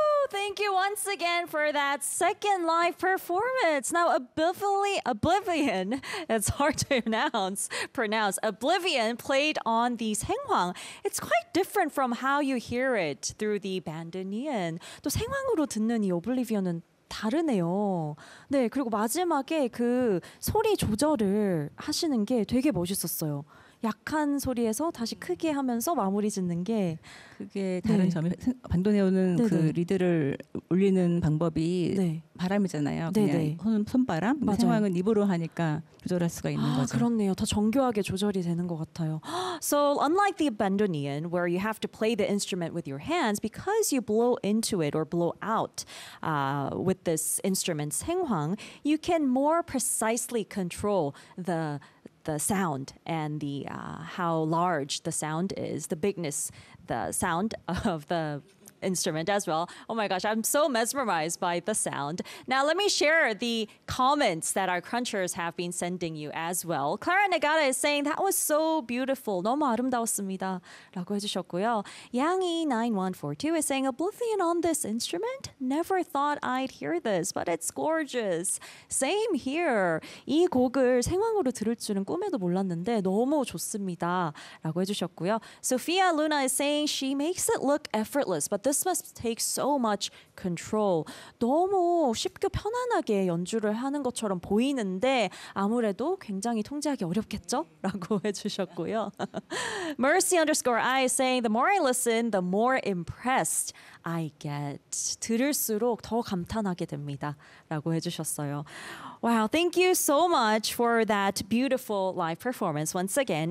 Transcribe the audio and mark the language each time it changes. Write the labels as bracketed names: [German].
[English] thank you once again for that second live performance. Now, Oblivion, it's hard to pronounce. Oblivion played on the 생황. It's quite different from how you hear it through the bandoneon. [Korean] 또 생황으로 듣는 이 Oblivion은 다르네요. 네, 그리고 마지막에 그 소리 조절을 하시는 게 되게 멋있었어요. 약한 소리에서 다시 크게 하면서 마무리 짓는 게 그게 다른 네. 점이 반도네오는 그 리드를 올리는 방법이 네. 바람이잖아요. 그냥 네네. 손바람. 생황은 입으로 하니까 조절할 수가 있는 거죠. 그렇네요. 더 정교하게 조절이 되는 것 같아요. [English] So unlike the bandoneon where you have to play the instrument with your hands, because you blow into it or blow out with this instrument 생황, you can more precisely control the sound and the how large the sound is, the bigness, the sound of the instrument as well. Oh my gosh, I'm so mesmerized by the sound. Now, let me share the comments that our crunchers have been sending you as well. Clara Negata is saying, that was so beautiful. [Korean] 너무 아름다웠습니다. 라고 해주셨고요. [English] Yangi9142 is saying, Oblivion on this instrument? Never thought I'd hear this, but it's gorgeous. Same here. [Korean] 이 곡을 생황으로 들을 줄은 꿈에도 몰랐는데 너무 좋습니다. 라고 해주셨고요. [English] Sophia Luna is saying, she makes it look effortless, but this must take so much control. [Korean] 너무 쉽게 편안하게 연주를 하는 것처럼 보이는데 아무래도 굉장히 통제하기 어렵겠죠? 라고 해주셨고요. [English] Mercy underscore I is saying, the more I listen, the more impressed I get. [Korean] 들을수록 더 감탄하게 됩니다. 라고 해주셨어요. [English] Wow, thank you so much for that beautiful live performance once again.